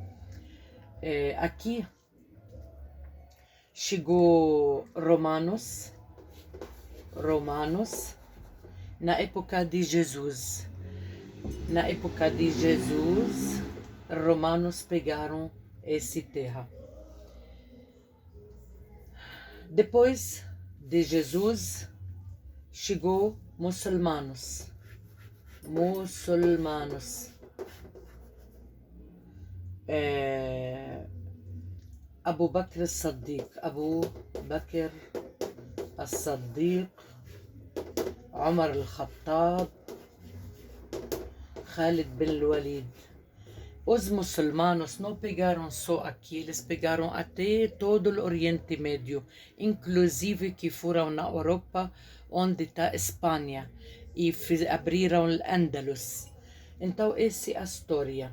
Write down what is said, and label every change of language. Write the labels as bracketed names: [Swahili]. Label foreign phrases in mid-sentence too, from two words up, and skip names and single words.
[Portuguese] Aqui chegou romanos, na época de Jesus. Na época de Jesus, romanos pegaram esse terra. Depois de Jesus, chegou muçulmanos. Abu Bakr as-Siddiq, Umar al-Khattab, Khalid bin Walid. Os muçulmanos não pegaram só aqui, eles pegaram até todo o Oriente Médio, inclusive que foram na Europa, onde está a Espanha, e abriram o Andalus. Então, essa é a história.